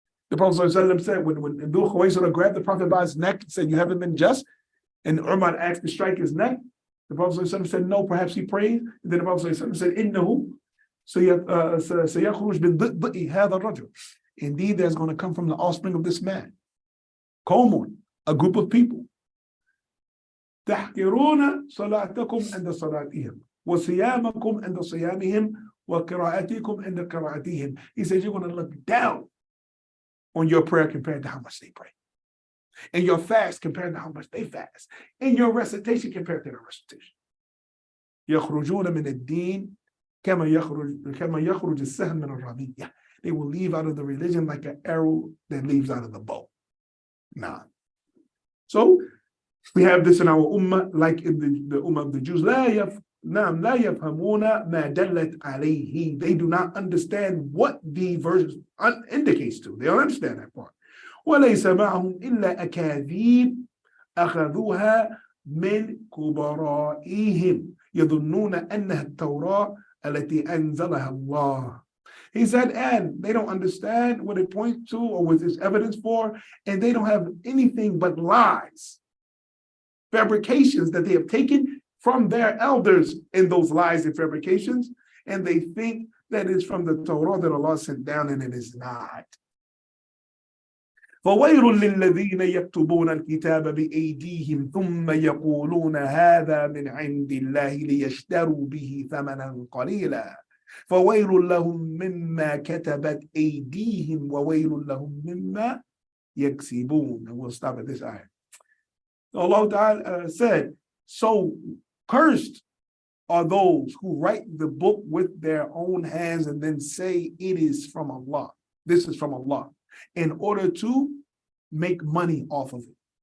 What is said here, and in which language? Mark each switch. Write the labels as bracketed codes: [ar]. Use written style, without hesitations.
[en] The Prophet ﷺ said when Dhul Khuwaysirah grabbed the Prophet by his neck and said, "You haven't been just," and Umar asked to strike his neck, the Prophet ﷺ said, "No, perhaps he prayed." And then the Prophet ﷺ said, [ar] "Innahu sayakhruj bin dhi'i hadha ar-rajul." [en] Indeed, there's going to come from the offspring of this man, qawmun, a group of people. [ar] تحقرون صلاتكم عند صلاتهم وصيامكم عند صيامهم وقراءتكم عند قراءتهم. [en] He says you're going to look down on your prayer compared to how much they pray, and your fast compared to how much they fast, and your recitation compared to their recitation. [ar] يخرجون من الدين كما يخرج السهم من الرمية. [en] They will leave out of the religion like an arrow that leaves out of the bow. Nah. So we have this in our ummah, like in the ummah of the Jews. [ar] لا يفهمون ما دلت عليه. [en] They do not understand what the verse indicates to. They don't understand that part. [ar] وليس معهم إلا أكاذيب أخذوها من كبرائهم يظنون أنها التوراة التي أنزلها الله. [en] He said, and they don't understand what it points to or what it's evidence for, and they don't have anything but lies, fabrications that they have taken from their elders in those lies and fabrications, and they think that it's from the Torah that Allah sent down, and it is not. [ar] فويل للذين يكتبون الكتاب بأيديهم ثم يقولون هذا من عند الله ليشتروا به ثمنا قليلا فويل لهم مما كتبت أيديهم وويل لهم مما يكسبون. [en] And we'll stop at this ayah. Allah Ta'ala said, so cursed are those who write the book with their own hands and then say it is from Allah. This is from Allah, in order to make money off of it.